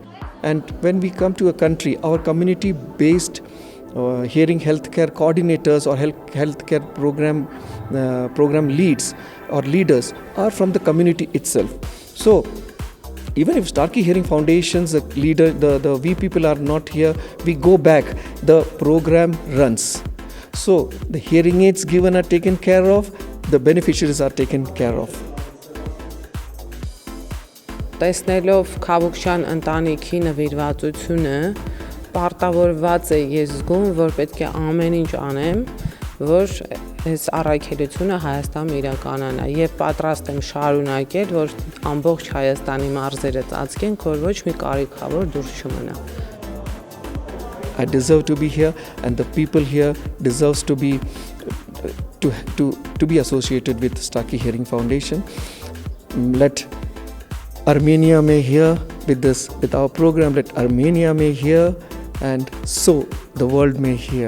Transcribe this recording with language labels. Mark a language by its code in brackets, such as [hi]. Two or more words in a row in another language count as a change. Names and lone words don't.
[en] And when we come to a country, our community-based hearing healthcare coordinators or healthcare program leads or leaders are from the community itself. So even if Starkey Hearing Foundation's leader, the V people are not here, we go back, the program runs. So the hearing aids given are taken care of, the beneficiaries are taken care of. [hy] Տեսնելով Քավուկյան ընտանիքի նվիրվածությունը, պարտավորված է ես զգում, որ պետք է ամեն ինչ անեմ, որ այս առաքելությունը Հայաստանում իրականանա եւ պատրաստ եմ շարունակել, որ ամբողջ Հայաստանի մարզերը ծածկենք, որ ոչ մի կարիքավոր դուրս չմնա. [en] I deserve to be here, and the people here deserves to be associated with Starkey Hearing Foundation. Let Armenia may hear with our program. Let Armenia may hear, and so the world may hear.